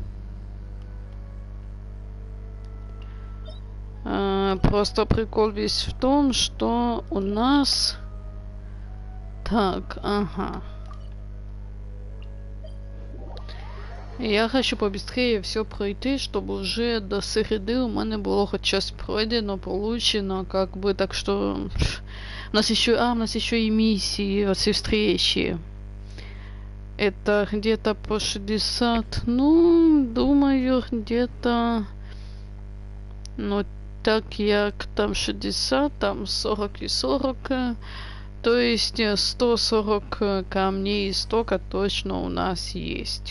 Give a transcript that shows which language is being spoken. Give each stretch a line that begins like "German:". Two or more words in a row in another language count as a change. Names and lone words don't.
Russian: Просто прикол весь в том, что у нас... Так, ага. Я хочу побыстрее все пройти, чтобы уже до середи
Ukrainian: у мене було хоть щось пройдено,
Russian: получено, как бы, так что... У нас еще и миссии, вот все встречи. Это где-то по 60, ну, думаю, где-то... Ну, так як там 60, там 40 и 40, то есть 140 камней и стока точно у нас есть.